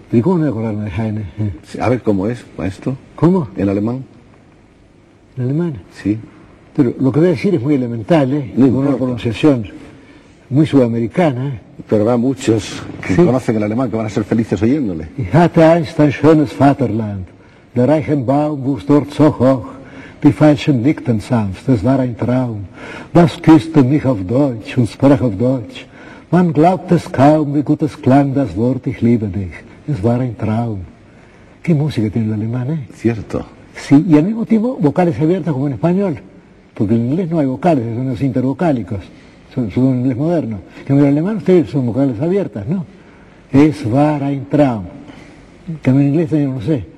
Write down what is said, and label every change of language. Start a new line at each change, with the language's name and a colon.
Spanish: ¿Y cómo me voy a acordarme de Haydn? A ver, ¿cómo es, maestro? ¿Cómo? ¿En alemán? ¿En alemán? Sí. Pero lo que voy a decir es muy elemental, ¿eh? No con importa. Una pronunciación muy sudamericana, ¿eh? Pero habrá muchos que conocen el alemán que van a ser felices oyéndole.
German: Ich hatte einst ein schönes Vaterland, der Reichenbaum wuchs dort so hoch, die falschen nickten sanft, es war ein Traum. Das küsste mich auf Deutsch und sprach auf Deutsch. Man glaubt es kaum, wie gut es klang das Wort, ich liebe dich. Es war ein Traum.
Spanish: ¿Qué música tiene el alemán, eh? Cierto. Sí, y al mismo tiempo vocales abiertas como en español. Porque en inglés no hay vocales, son los intervocálicos. Son un inglés moderno. En el alemán ustedes son vocales abiertas, ¿no?
German: Es war ein Traum.
Spanish: Que en inglés también no sé.